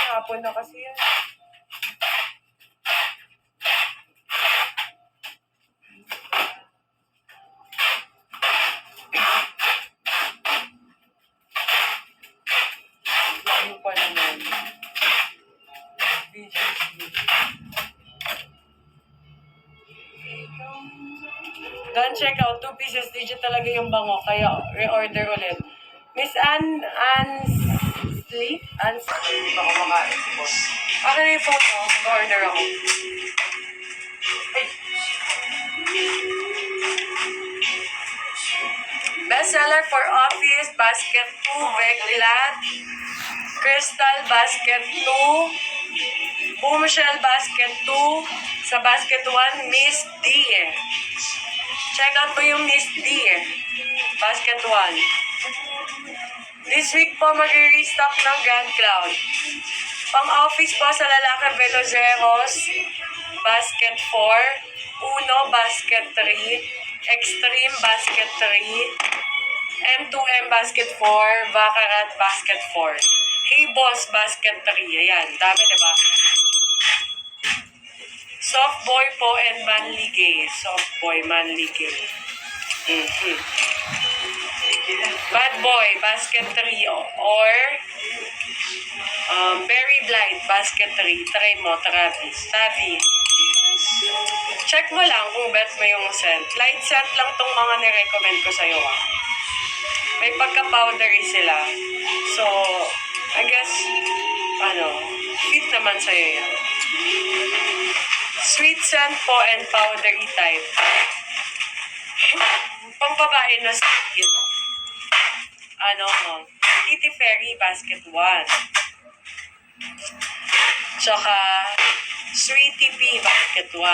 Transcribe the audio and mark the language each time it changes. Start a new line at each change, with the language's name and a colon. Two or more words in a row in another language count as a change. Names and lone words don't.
Filipino: Hapon na kasi yan. Ano pa naman? BGC.
English: Don't check out. 2 pieces.
Filipino: Digit talaga yung bango. Kaya re-order ulit. Miss Ansley? Hindi pa kumakain si boss. Akin na yung phone mo. Mag-order ako. Ay!
English: Bestseller for office, basket 2, Veglat, Crystal, basket 2, Boomshell, basket 2,
Filipino: sa basket 1, Miss D.
English: Check out
Filipino: po yung Miss D. Basket 1.
English: This week
Filipino: po mag-restock ng Grand Cloud. Pang-office po sa lalaki, Veloceros, basket 4, Uno, basket 3, Extreme, basket 3, M2M, basket 4, Baccarat, basket 4. Hey Boss, basket 3. Ayan, dami diba?
English: Soft boy po and manly gay. Soft boy, manly gay. Bad boy, basket 3. Or Berry Blight, basket 3.
Filipino: Try mo, Travis. Tavi. Check mo lang kung bet mo yung scent.
English: Light scent
Filipino: lang tong mga nirecommend ko sa'yo. May pagka-powdery sila. So,
English: I guess,
Filipino: fit naman sa'yo yan.
English: Sweet scent po and powdery type.
Filipino: Pang babae na sweet.
English: Kitty Fairy Basket 1.
Filipino: Tsaka, Sweetie Pea Basket 1.